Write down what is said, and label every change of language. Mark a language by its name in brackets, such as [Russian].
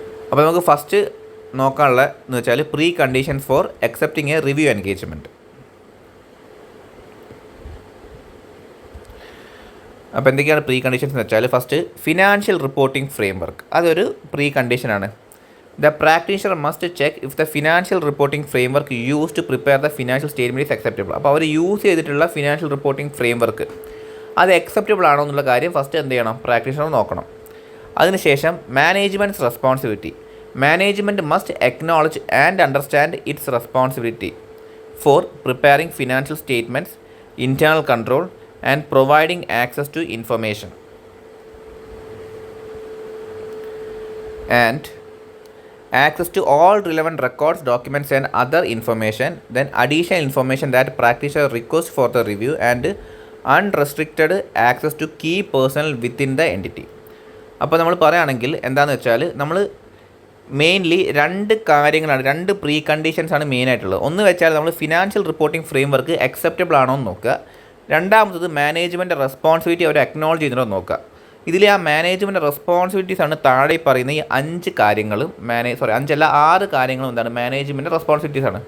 [Malayalam] അപ്പോൾ നമുക്ക് ഫസ്റ്റ് നോക്കാനുള്ള എന്ന് വെച്ചാൽ pre conditions for accepting A review engagement. അപ്പോൾ എന്തൊക്കെയാണ് പ്രീ കണ്ടീഷൻസ് എന്ന് വെച്ചാൽ, ഫസ്റ്റ് ഫിനാൻഷ്യൽ റിപ്പോർട്ടിംഗ് ഫ്രെയിംവർക്ക്, അതൊരു പ്രീ കണ്ടീഷനാണ്. [English] The practitioner must check if the financial reporting framework used to prepare the financial statement is acceptable. [Malayalam] അപ്പോൾ അവർ use ചെയ്തിട്ടുള്ള financial reporting framework അത് acceptable ആണോ എന്നുള്ള കാര്യം ഫസ്റ്റ് എന്ത് ചെയ്യണം, പ്രാക്ടീഷണർ നോക്കണം. അതിനുശേഷം management's responsibility. [English] Management must acknowledge and understand its responsibility for preparing financial statements, internal control and providing access to information and access to all relevant records, documents and other information, then additional information that practitioner requests for the review and unrestricted access to key personnel within the entity. [Malayalam] അപ്പോൾ നമ്മൾ പറയുകയാണെങ്കിൽ എന്താണെന്ന് വെച്ചാൽ, നമ്മൾ mainly രണ്ട് pre കണ്ടീഷൻസാണ് മെയിനായിട്ടുള്ളത്. ഒന്ന് വെച്ചാൽ നമ്മൾ ഫിനാൻഷ്യൽ റിപ്പോർട്ടിംഗ് ഫ്രെയിംവർക്ക് അക്സെപ്റ്റബിൾ ആണോ എന്ന് നോക്കുക. രണ്ടാമത്തത് മാനേജ്മെൻറ്റ് റെസ്പോൺസിബിലിറ്റി അവർ അക്നോളജ് ചെയ്യുന്നുണ്ടോ എന്ന് നോക്കുക. ഇതിൽ ആ മാനേജ്മെൻറ്റ് റെസ്പോൺസിബിലിറ്റീസാണ് താഴെ പറയുന്ന ഈ 6 കാര്യങ്ങളും 6 കാര്യങ്ങളും എന്താണ്, മാനേജ്മെൻറ്റ് റെസ്പോൺസിബിലിറ്റീസാണ്.